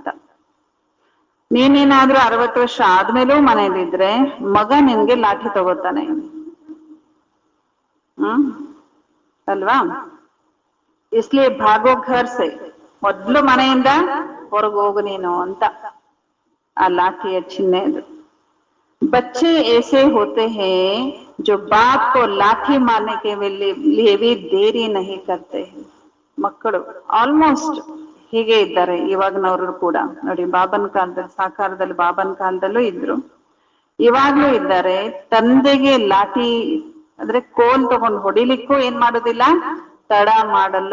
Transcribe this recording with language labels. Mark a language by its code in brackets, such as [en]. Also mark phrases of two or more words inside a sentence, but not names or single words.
[kn] ನೀನೇನಾದ್ರೂ 60 ವರ್ಷ ಆದ್ಮೇಲೂ ಮನೇಲಿದ್ರೆ ಮಗ ನಿನ್ಗೆ ಲಾಠಿ ತಗೋತಾನೆ, ಅಲ್ವಾ? [hi] इसलिए भागो घर से, [kn] ಮೊದ್ಲು ಮನೆಯಿಂದ ಹೊರಗೆ ಹೋಗು ನೀನು ಅಂತ ಆ ಲಾಠಿಯ ಚಿಹ್ನೆ ಅದು. [hi] बच्चे ऐसे होते हैं जो बाप को लाठी मारने के लिए भी देरी नहीं करते हैं. [kn] ಮಕ್ಕಳು ಆಲ್ಮೋಸ್ಟ್ ಹೀಗೆ ಇದ್ದಾರೆ ಇವಾಗಿನವರು ಕೂಡ. ನೋಡಿ, ಬಾಬನ್ ಕಾಲದಲ್ಲಿ, ಸಾಕಾರದಲ್ಲಿ ಬಾಬನ್ ಕಾಲದಲ್ಲೂ ಇದ್ರು, ಇವಾಗ್ಲೂ ಇದ್ದಾರೆ. ತಂದೆಗೆ ಲಾಠಿ ಅಂದ್ರೆ ಕೋಲ್ ತಗೊಂಡು ಹೊಡಿಲಿಕ್ಕೂ ಏನ್ ಮಾಡೋದಿಲ್ಲ, ತಡ ಮಾಡಲ್ಲ.